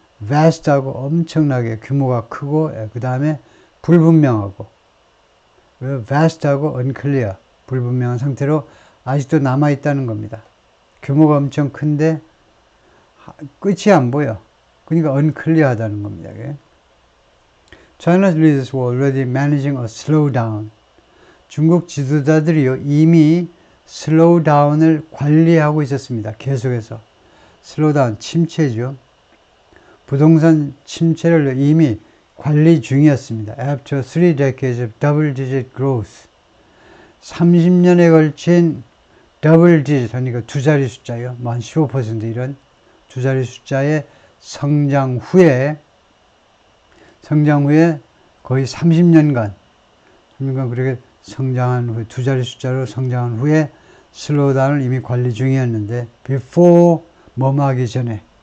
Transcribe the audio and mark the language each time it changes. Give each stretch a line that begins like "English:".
Korean: vast하고 엄청나게 규모가 크고, 그 다음에 불분명하고, vast하고 unclear, 불분명한 상태로 아직도 남아있다는 겁니다. 규모가 엄청 큰데 끝이 안 보여. 그러니까 unclear하다는 겁니다.
English: China's leaders were already managing a slowdown.
Korean: 중국 지도자들이요, 이미 슬로우다운을 관리하고 있었습니다. 계속해서. 슬로우다운, 침체죠. 부동산 침체를 이미 관리 중이었습니다.
English: After 3 decades of double-digit growth.
Korean: 30년에 걸친 double-digit, 그러니까 두 자리 숫자요. 한 15% 이런 두 자리 숫자의 성장 후에 거의 30년간 그렇게 성장한 후에, 두 자리 숫자로 성장한 후에 슬로우다운을 이미 관리 중이었는데, before 뭐하기 전에.